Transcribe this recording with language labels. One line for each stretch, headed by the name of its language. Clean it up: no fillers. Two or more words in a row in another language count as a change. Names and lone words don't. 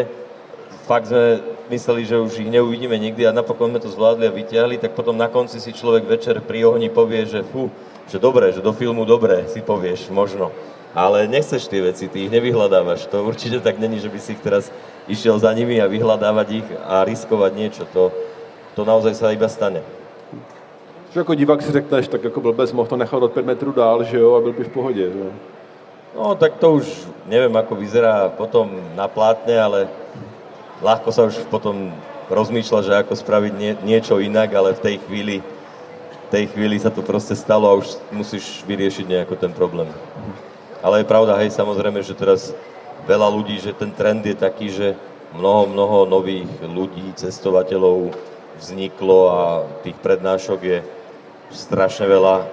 Slovak: Fakt sme mysleli, že už ich neuvidíme nikdy a napokon sme to zvládli a vyťahli, tak potom na konci si človek večer pri ohni povie, že že dobre, že do filmu dobre si povieš, možno. Ale nechceš tie veci, ty ich nevyhľadávaš. To určite tak není, že by si ich teraz išiel za nimi a vyhľadávať ich a riskovať niečo. To naozaj sa iba stane.
Czech: Že jako divák si řekneš, tak jako blbec mohl to nechat od 5 metrů dál, že jo, a byl by v pohodě. Že?
Slovak: No, tak to už neviem, ako vyzerá potom na plátne, ale ľahko sa už potom rozmýšľa, že ako spraviť niečo inak, ale v tej chvíli sa to proste stalo a už musíš vyriešiť nejako ten problém. Ale je pravda, hej, samozrejme, že teraz veľa ľudí, že ten trend je taký, že mnoho nových ľudí, cestovateľov vzniklo a tých prednášok je strašne veľa.